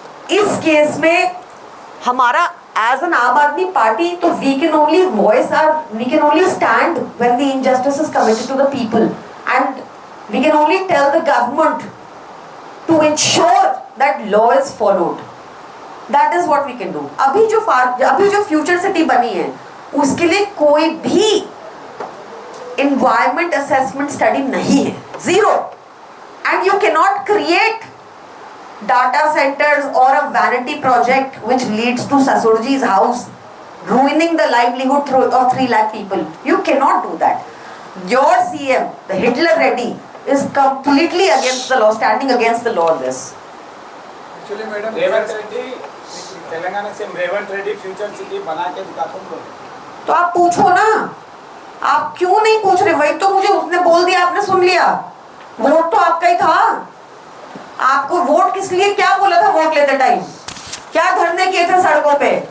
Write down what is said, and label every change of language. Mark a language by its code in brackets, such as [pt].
[hi] इस केस में हमारा [en] As an Aam Aadmi Party तो we can only stand when the injustice is committed to the people and we can only tell the government to ensure that law is followed. That is what we can do. [hi] अभी जो future city बनी है उसके लिए कोई भी [en] environment assessment study [hi] नहीं है, zero. [en] And you cannot create data centers or a vanity project which leads to Sasurji's house, ruining the livelihood of 3 lakh people. You cannot do that. Your CM, the Hitler Reddy, is completely against the law, standing against the law on this. [hi] Actually, madam, Revanth Reddy Telangana से Revanth Reddy future city बना के दिखाता हूँ। तो आप पूछो ना, आप क्यों नहीं पूछ रहे? वही तो मुझे उसने बोल दिया, आपने सुन लिया। वोट तो आपका ही था। आपको वोट किस लिए, क्या बोला था वोट लेते टाइम? क्या धरने किए थे सड़कों पे?